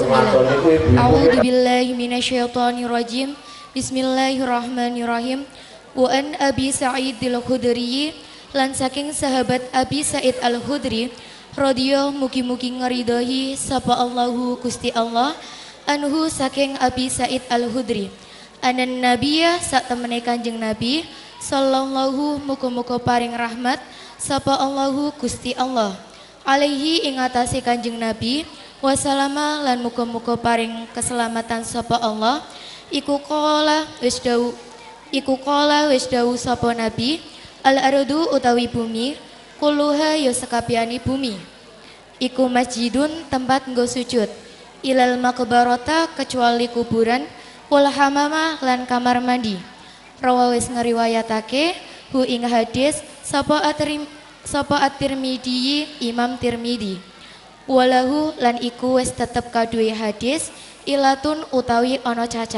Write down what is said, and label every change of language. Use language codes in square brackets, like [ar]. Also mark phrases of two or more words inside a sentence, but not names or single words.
[ar] أعوذ بالله من الشيطان الرجيم. بسم الله الرحمن الرحيم. وعن أبي سعيد الخدري [jv] lan saking sahabat Abi Sa'id al-Khudri radhiyallahu mugi-mugi ngridhohi sapa Allahu Gusti Allah anhu saking Abi Sa'id al-Khudri [ar] أن النبي [jv] sak temene Kanjeng Nabi sallallahu muga-muga paring rahmat sapa Allahu Gusti Allah alaihi ing atase Kanjeng Nabi wassalama lan muga-muga paring keselamatan sapa Allah iku qala wis dawu sapa Nabi al-ardu utawi bumi kulluha ya sekabiani bumi iku masjidun tempat nggo sujud [ar] إلا المقبرة [jv] kecuali kuburan [ar] والحمام [jv] lan kamar mandi rawa wis ngriwayatake hu ing hadis sapa at-Tirmidzi Imam Tirmidzi walahu lan iku wis tetep kaduwe hadis ilatun utawi ono cacat.